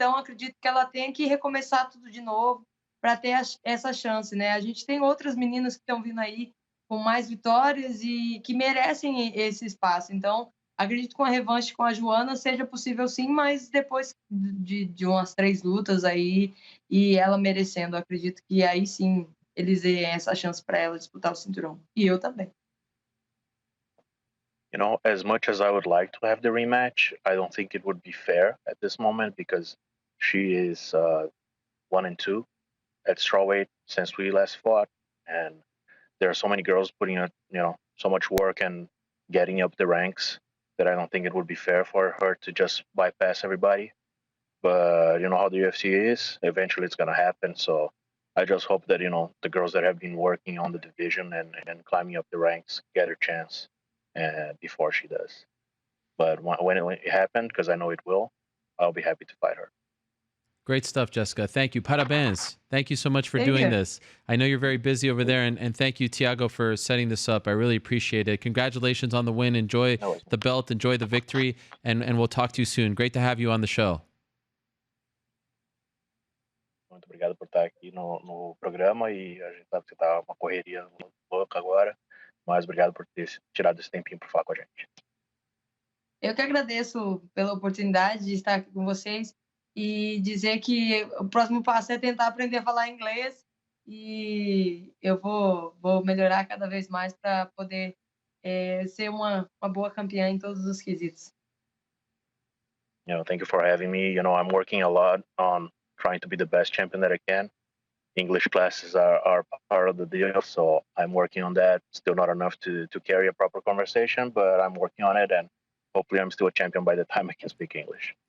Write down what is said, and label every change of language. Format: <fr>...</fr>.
<pt>Então, acredito que ela tem que recomeçar tudo de novo para ter essa chance, né? A gente tem outras meninas que estão vindo aí com mais vitórias e que merecem esse espaço. Então, acredito que com a revanche com a Joana seja possível sim, mas depois de umas 3 lutas aí e ela merecendo, acredito que aí sim eles deem essa chance para ela disputar o cinturão. E eu também.</pt> <en>As much as I would like to have the rematch, I don't think it would be fair at this moment because she is 1-2 at strawweight since we last fought, and there are so many girls putting so much work and getting up the ranks that I don't think it would be fair for her to just bypass everybody. But you know how the UFC is, eventually it's going to happen. So I just hope that, the girls that have been working on the division and climbing up the ranks get her chance before she does. But when it happened, because I know it will, I'll be happy to fight her. Great stuff, Jessica. Thank you.</en> <pt>Parabéns.</pt> <en>Thank you so much for doing this. I know you're very busy over there, and thank you, Thiago, for setting this up. I really appreciate it. Congratulations on the win. Enjoy the belt. Enjoy the victory, and we'll talk to you soon. Great to have you on the show.</en> <pt>Muito obrigado por estar aqui no programa e a gente sabe que você tá uma correria louca agora, mas obrigado por ter tirado esse tempinho para falar com a gente. Eu que agradeço pela oportunidade de estar aqui com vocês e dizer que o próximo passo é tentar aprender a falar inglês e eu vou melhorar cada vez mais para poder ser uma boa campeã em todos os quesitos.</pt> <en>thank you for having me. I'm working a lot on trying to be the best champion that I can. English classes are part of the deal, so I'm working on that. Still not enough to carry a proper conversation, but I'm working on it, and hopefully I'm still a champion by the time I can speak English.</en>